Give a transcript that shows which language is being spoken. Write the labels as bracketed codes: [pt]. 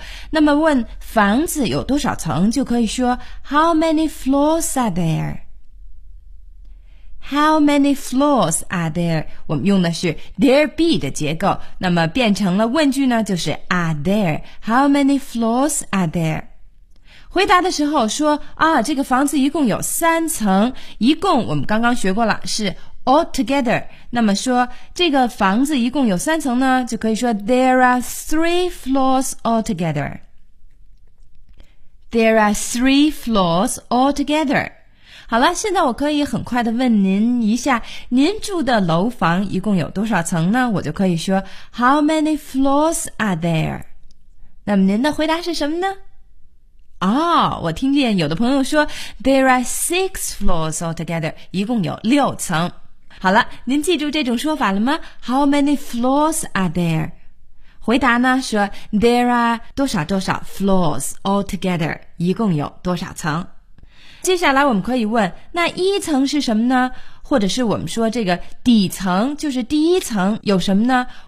[zh] 那么问房子有多少层，就可以说 [en] How many floors are there? [zh] 我们用的是 there be 的结构，那么变成了问句呢，就是 [en] are there? How many floors are there? [zh] 回答的时候说啊，这个房子一共有三层，一共我们刚刚学过了是 [en] all together， [zh] 那么说这个房子一共有三层呢，就可以说 [en] There are three floors altogether. [zh] 好了，现在我可以很快地问您一下，您住的楼房一共有多少层呢？我就可以说 [en] How many floors are there? [zh] 那么您的回答是什么呢？哦，我听见有的朋友说 [en] There are six floors altogether， [zh] 一共有六层。好了，您记住这种说法了吗？ [en] How many floors are there? [zh] 回答呢，说 [en] There are [zh] 多少多少 [en] floors altogether， [zh] 一共有多少层。接下来我们可以问，那一层是什么呢？或者是我们说这个底层，就是第一层有什么呢？